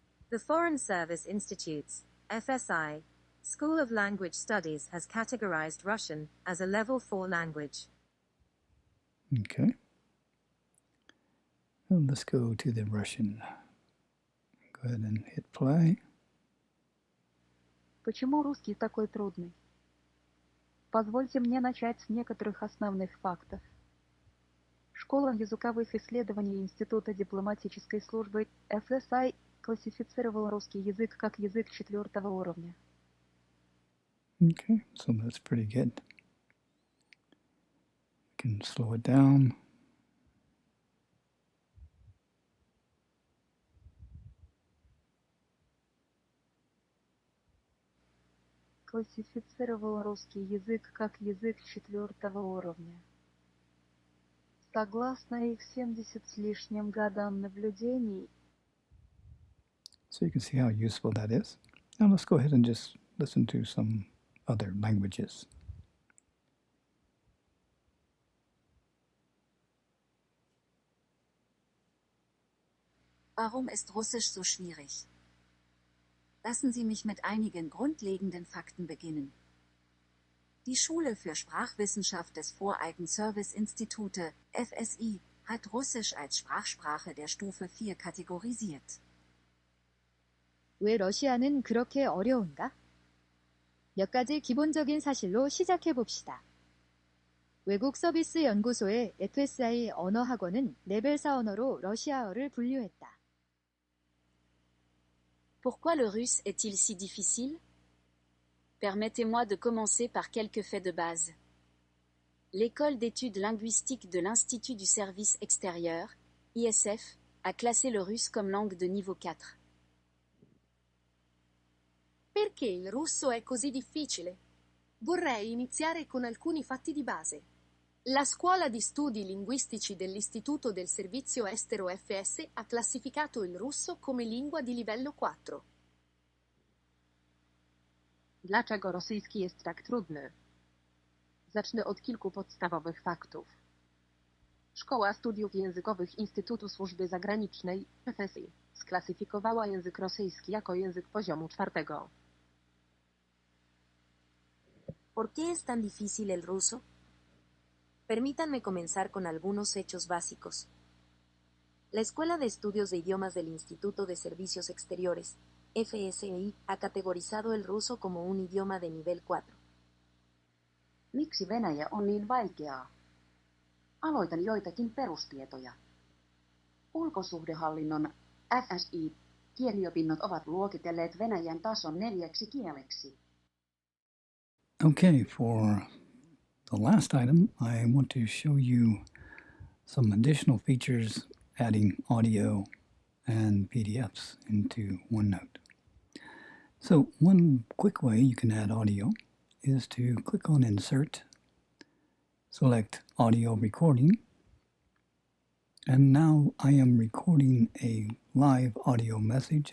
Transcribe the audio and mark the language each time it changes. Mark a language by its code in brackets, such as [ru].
[en] The Foreign Service Institute's FSI School of Language Studies has categorized Russian as a level 4 language. Okay. Well, let's go to the Russian. Go ahead and hit play. [ru] Почему русский такой трудный? Позвольте мне начать с некоторых основных фактов. Школа языковых исследований Института дипломатической службы FSI классифицировала русский язык как язык 4-го уровня. [en] Okay, so that's pretty good. We can slow it down. [ru] Классифицировал русский язык как язык 4-го уровня. Согласно их 70 с лишним годам наблюдений. [en] So you can see how useful that is. Now let's go ahead and just listen to some other languages. [de] Warum ist Russisch so schwierig? Lassen Sie mich mit einigen grundlegenden Fakten beginnen. Die Schule für Sprachwissenschaft des Foreign Service Institute, FSI, hat Russisch als Sprachsprache der Stufe 4 kategorisiert. [ko] 왜 러시아는 그렇게 어려운가? 몇 가지 기본적인 사실로 시작해 봅시다. 외국 서비스 연구소의 FSI 언어학원은 레벨 4 언어로 러시아어를 분류했다. [fr] Pourquoi le russe est-il si difficile? Permettez-moi de commencer par quelques faits de base. L'École d'études linguistiques de l'Institut du service extérieur, ISF, a classé le russe comme langue de niveau 4. [it] Perché il russo è così difficile? Vorrei iniziare con alcuni fatti di base. La Scuola di Studi Linguistici dell'Istituto del Servizio Estero FS ha classificato il russo come lingua di livello 4. [pl] Dlaczego rosyjski jest tak trudny? Zacznę od kilku podstawowych faktów. Szkoła Studiów Językowych Instytutu Służby Zagranicznej, FSI, sklasyfikowała język rosyjski jako język poziomu 4. [es] ¿Por qué es tan difícil el ruso? Permítanme comenzar con algunos hechos básicos. La Escuela de Estudios de Idiomas del Instituto de Servicios Exteriores, FSI, ha categorizado el ruso como un idioma de nivel 4. [fi] Miksi venäjä on niin vaikeaa? Aloitan joitakin perustietoja. Ulkosuhdehallinnon FSI-kieliopinnot ovat luokitelleet venäjän tason 4 kieleksi. [en] Okay, for the last item, I want to show you some additional features adding audio and PDFs into OneNote. So one quick way you can add audio is to click on Insert, select Audio Recording, and now I am recording a live audio message.